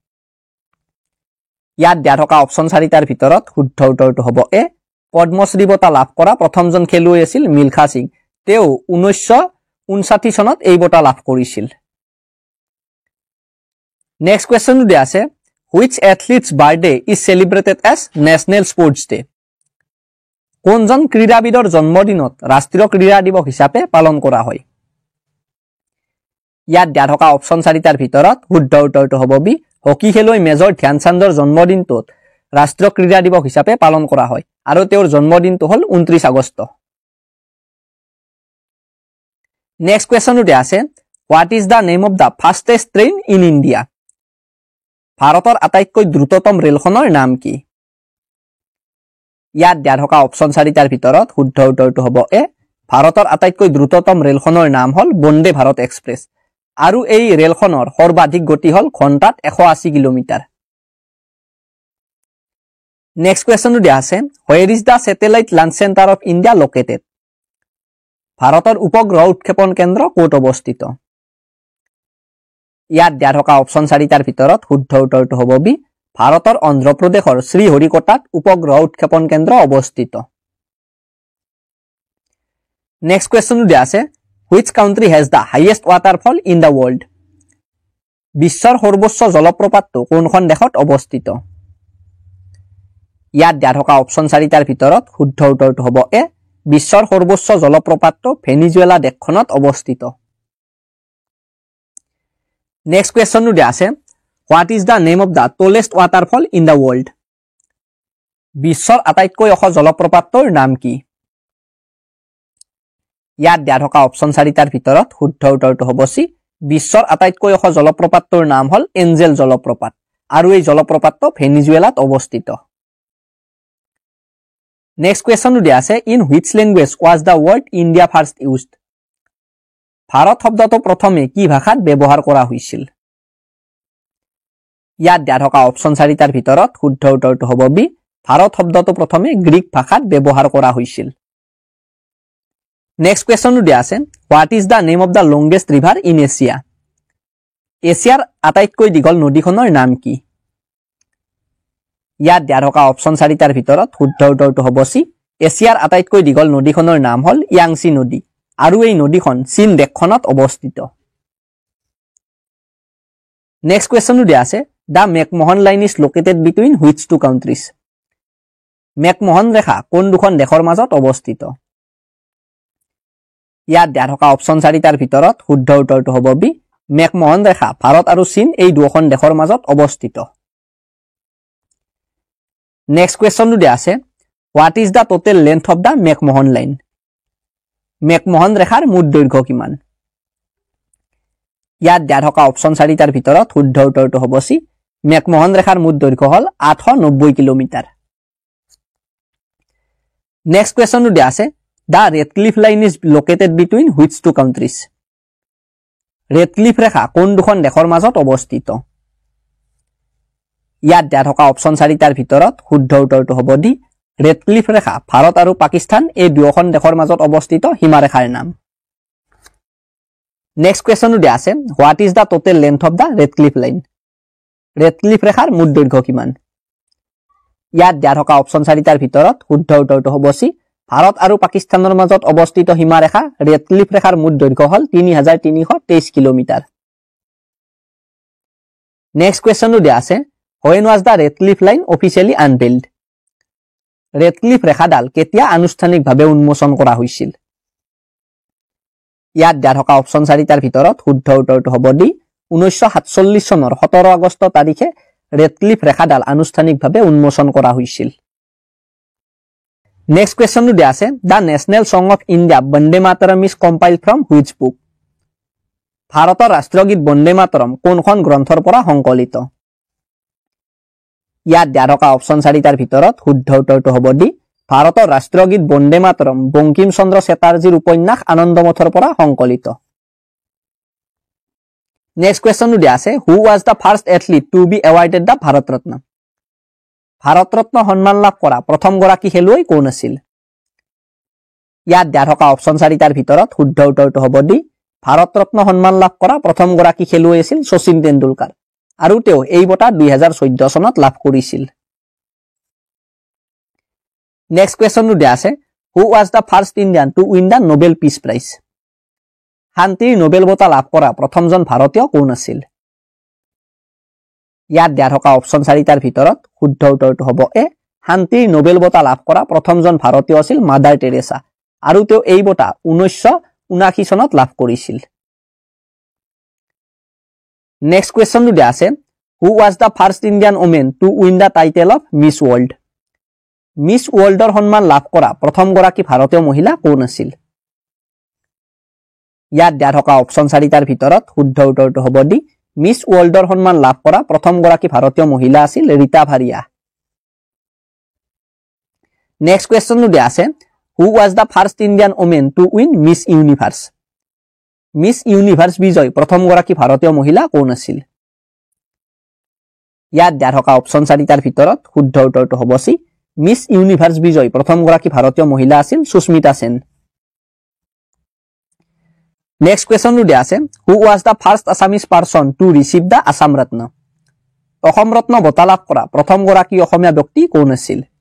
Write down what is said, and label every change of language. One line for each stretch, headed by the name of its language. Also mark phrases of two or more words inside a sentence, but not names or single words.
Assamese: ইয়াত দিয়া থকা অপচন 4টাৰ ভিতৰত শুদ্ধ উত্তৰটো হ'ব এ। পদ্মশ্ৰী বঁটা লাভ কৰা প্ৰথমজন খেলুৱৈ আছিল মিলখা সিং। তেওঁ 1959 চনত এই বঁটা লাভ কৰিছিল। নেক্সট কুৱেশ্যনটো দিয়া আছে,
English: which athlete's birthday is celebrated as National Sports Day?
Assamese: কোনজন ক্ৰীড়াবিদৰ জন্মদিনত ৰাষ্ট্ৰীয় ক্ৰীড়া দিৱস হিচাপে পালন কৰা হয়? ইয়াত দিয়া থকা অপচন 4টাৰ ভিতৰত শুদ্ধ উত্তৰটো হ'ব বি। হকী খেলুৱৈ মেজৰ ধ্যানচান্দৰ জন্মদিনটোত ৰাষ্ট্ৰীয় ক্ৰীড়া দিৱস হিচাপে পালন কৰা হয়, আৰু তেওঁৰ জন্মদিনটো হ'ল 29 আগষ্ট। নেক্সট কুৱেশ্যনটো দিয়া আছে,
English: what is the name of the fastest train in India?
Assamese: ভাৰতৰ আটাইতকৈ দ্ৰুততম ৰেলখনৰ নাম কি? ইয়াত দিয়া থকা অপচন 4টাৰ ভিতৰত শুদ্ধ উত্তৰটো হ'ব এ। ভাৰতৰ আটাইতকৈ দ্ৰুততম ৰেলখনৰ নাম হ'ল বন্দে ভাৰত এক্সপ্ৰেছ। আৰু এই ৰেলখনৰ সৰ্বাধিক গতি হল ঘণ্টাত 180 কিলোমিটাৰ নেক্সট কোৱেশ্চনটো দিয়া আছে
English: where is the satellite launch center of India located
Assamese: ভাৰতৰ উপগ্ৰহ উৎক্ষেপণ কেন্দ্ৰ ক'ত অৱস্থিত ইয়াত দিয়া থকা অপচন 4টাৰ ভিতৰত শুদ্ধ উত্তৰটো হ'ব বি ভাৰতৰ অন্ধ্ৰপ্ৰদেশৰ শ্ৰীহৰিকোটাত উপগ্ৰহ উৎক্ষেপণ কেন্দ্ৰ অৱস্থিত নেক্সট কোৱেশ্চনটো দিয়া আছে
English: which country has the highest waterfall in the world
Assamese: বিশ্বৰ সৰ্বোচ্চ জলপ্ৰপাতটো কোনখন দেশত অৱস্থিত ইয়াত দিয়া থকা অপচন 4টাৰ ভিতৰত শুদ্ধ উত্তৰটো হ'ব এ বিশ্বৰ সৰ্বোচ্চ জলপ্ৰপাতটো ভেনিজুৱেলা দেশখনত অৱস্থিত নেক্সট কোৱেশ্চনটো দিয়া আছে
English: what is the name of the tallest waterfall in the world
Assamese: বিশ্বৰ আটাইতকৈ ওখ জলপ্ৰপাতটোৰ নাম কি ইয়াত দিয়া থকা অপচন 4টাৰ ভিতৰত শুদ্ধ উত্তৰটো হ'ব সি বিশ্বৰ আটাইতকৈ ওখ জলপ্ৰপাতটোৰ নাম হল এঞ্জেল জলপ্ৰপাত আৰু এই জলপ্ৰপাতটো ভেনিজুৱেলাত অৱস্থিত নেক্সট কোৱেশ্চনটো দিয়া আছে
English: in which language was the word India first used
Assamese: ভাৰত শব্দটো প্ৰথমে কি ভাষাত ব্যৱহাৰ কৰা হৈছিল ইয়াত দিয়া থকা অপচন 4টাৰ ভিতৰত শুদ্ধ উত্তৰটো হ'ব বি ভাৰত শব্দটো প্ৰথমে গ্ৰীক ভাষাত ব্যৱহাৰ কৰা হৈছিল নেক্সট কোৱেশ্চনটো দিয়া আছে
English: what is the name of the longest river in Asia
Assamese: এছিয়াৰ আটাইতকৈ দীঘল নদীখনৰ নাম কি ইয়াত দিয়া থকা অপচন 4টাৰ ভিতৰত শুদ্ধ উত্তৰটো হ'ব সি এছিয়াৰ আটাইতকৈ দীঘল নদীখনৰ নাম হল ইয়াংচি নদী আৰু এই নদীখন চীন দেশখনত অৱস্থিত নেক্সট কোৱেশ্চনটো দিয়া আছে
English: the McMahon line is located between which two countries
Assamese: McMahon ৰেখা কোন দুখন দেশৰ মাজত অৱস্থিত ইয়াত দিয়া থকা অপচন 4টাৰ ভিতৰত শুদ্ধ উত্তৰটো হ'ব বি McMahon ৰেখা ভাৰত আৰু চীন এই দুখন দেশৰ মাজত অৱস্থিত নেক্সট কোৱেশ্চনটো দিয়া আছে
English: what is the total length of the McMahon line
Assamese: McMahon ৰেখাৰ মুঠ দৈৰ্ঘ্য কিমান ইয়াত দিয়া থকা অপচন 4টাৰ ভিতৰত শুদ্ধ উত্তৰটো হ'ব সি McMahon ৰেখাৰ মুঠ দৈৰ্ঘ্য হল 890 কিলোমিটাৰ নেক্সট কোৱেশ্চনটো দিয়া আছে
English: the Redcliffe line is located between which two countries
Assamese: Redcliffe ৰেখা কোন দুখন দেশৰ মাজত অৱস্থিত ইয়াত দিয়া থকা অপচন 4টাৰ ভিতৰত শুদ্ধ উত্তৰটো হ'ব ডি Redcliffe ৰেখা ভাৰত আৰু পাকিস্তান এই দুখন দেশৰ মাজত অৱস্থিত সীমাৰেখাৰ নাম নেক্সট কোৱেশ্চনটো দিয়া আছে
English: what is the total length of the Redcliffe line
Assamese: Redcliffe ৰেখাৰ মুঠ দৈৰ্ঘ্য কিমান ইয়াত দিয়া থকা অপচন 4টাৰ ভিতৰত শুদ্ধ উত্তৰটো হ'ব সি ভাৰত আৰু পাকিস্তানৰ মাজত অৱস্থিত সীমাৰেখা Redcliffe ৰেখাৰ মুঠ দৈৰ্ঘ্য হল 3323 কিলোমিটাৰ নেক্সট কোৱেশ্চনটো দিয়া আছে
English: when was the Redcliffe line officially unveiled
Assamese: Redcliffe ৰেখাডাল কেতিয়া আনুষ্ঠানিকভাৱে উন্মোচন কৰা হৈছিল ইয়াত দিয়া থকা অপচন 4টাৰ ভিতৰত শুদ্ধ উত্তৰটো হ'ব ডি 1947 চনৰ 17 আগষ্ট তাৰিখে Redcliffe ৰেখাডাল আনুষ্ঠানিকভাৱে উন্মোচন কৰা হৈছিল নেক্সট কোৱেশ্চনটো দিয়া আছে
English: the national song of India Bande Mataram is compiled from which book
Assamese: ভাৰতৰ ৰাষ্ট্ৰীয় গীত বন্দে মাতৰম কোনখন গ্ৰন্থৰ পৰা সংকলিত ইয়াত দিয়া থকা অপচন 4টাৰ ভিতৰত শুদ্ধ উত্তৰটো হ'ব ডি ভাৰতৰ ৰাষ্ট্ৰীয় গীত বন্দে মাতৰম বংকিম চন্দ্ৰ চেটাৰ্জীৰ উপন্যাস আনন্দমঠৰ পৰা সংকলিত নেক্সট কোৱেশ্চনটো দিয়া আছে
English: who was the first athlete to be awarded the Bharat Ratna
Assamese: ভাৰত ৰত্ন সন্মান লাভ কৰা প্ৰথম গৰাকী খেলুৱৈ কোন আছিল ইয়াত দিয়া থকা অপচন 4টাৰ ভিতৰত শুদ্ধ উত্তৰটো হ'ব ডি ভাৰত ৰত্ন সন্মান লাভ কৰা প্ৰথম গৰাকী খেলুৱৈ আছিল শচীন তেণ্ডুলকাৰ আৰু তেওঁ এই বঁটা 2014 চনত লাভ কৰিছিল নেক্সট কোৱেশ্চনটো দিয়া আছে
English: who was the first Indian to win the Nobel Peace Prize
Assamese: শান্তিৰ নোবেল বঁটা লাভ কৰা প্ৰথমজন ভাৰতীয় কোন আছিল ইয়াত দিয়া থকা অপচন 4টাৰ ভিতৰত শুদ্ধ উত্তৰটো হ'ব এ শান্তিৰ নোবেল বঁটা লাভ কৰা প্ৰথমজন ভাৰতীয় আছিল মাদাৰ টেৰেছা আৰু তেওঁ এই বঁটা 1979 চনত লাভ কৰিছিল নেক্সট কোৱেশ্চনটো দিয়া আছে
English: who was the first Indian woman to win the title of Miss World
Assamese: মিছ ৱৰ্ল্ডৰ সন্মান লাভ কৰা প্ৰথম গৰাকী ভাৰতীয় মহিলা কোন আছিল ইয়াত দিয়া থকা অপচন 4টাৰ ভিতৰত শুদ্ধ উত্তৰটো হ'ব ডি মিছ ৱৰ্ল্ডৰ সন্মান লাভ কৰা প্ৰথম গৰাকী ভাৰতীয় মহিলা আছিল ৰীতা ভাৰিয়া নেক্সট কোৱেশ্চনটো দিয়া আছে
English: who was the first Indian woman to win Miss Universe
Assamese: মিছ ইউনিভাৰ্ছ বিজয় প্ৰথমগৰাকী ভাৰতীয় মহিলা কোন আছিল ইয়াত দিয়া থকা অপচন 4টাৰ ভিতৰত শুদ্ধ উত্তৰটো হ'ব চি মিছ ইউনিভাৰ্ছ বিজয় প্ৰথমগৰাকী ভাৰতীয় মহিলা আছিল সুস্মিতা সেন নেক্সট কোৱেশ্যনটো দিয়া আছে
English: who was the first Assamese person to receive the Assam Ratna
Assamese: অসম ৰত্ন বঁটা লাভ কৰা প্ৰথমগৰাকী অসমীয়া ব্যক্তি কোন আছিল